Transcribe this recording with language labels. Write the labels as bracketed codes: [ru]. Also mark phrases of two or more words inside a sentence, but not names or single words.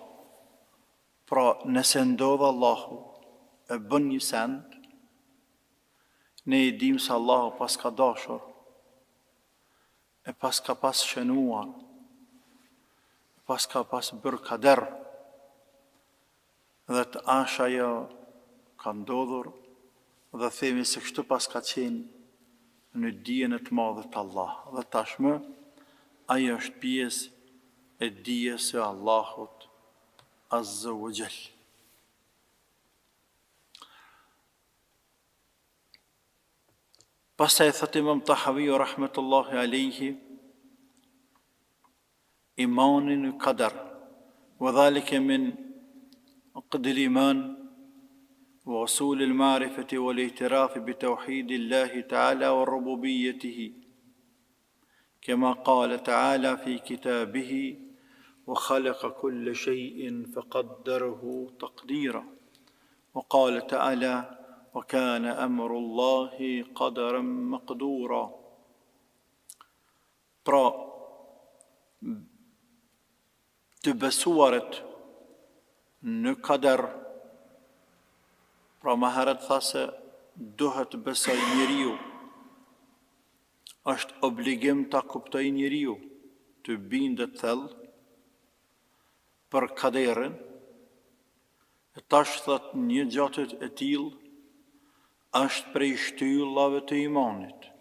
[sq] Pra, nëse ndodh Allahu e bën një send, ne i dim se Allahu pas ka dashur, e pas ka pas shënuar, pas ka pas bërë kader, dhe të asha ajo ka ndodhur, dhe themi se kështu pas ka qenë në dijen e të madhët Allah. Dhe tashmë, ajo është pjesë e dijes së Allahut [ar] عز وجل. [sq] Pastaj thot [ar] Imam Tahawi رحمة الله عليه إيمان قدر وذلك من عقد الإيمان ووصول المعرفة والاعتراف بتوحيد الله تعالى وربوبيته كما قال تعالى في كتابه وخلق كل شيء فقدره تقديرا وقال تعالى وكان أمر الله قدرا مقدورا. [sq] Pra, të besuaret në kader, pra më herët tha se duhet besoj njeriu, është obligim ta kuptoj njeriu, të bindet thellë për kaderin, e tash thot një gjatët e tillë është prej shtyllave të imanit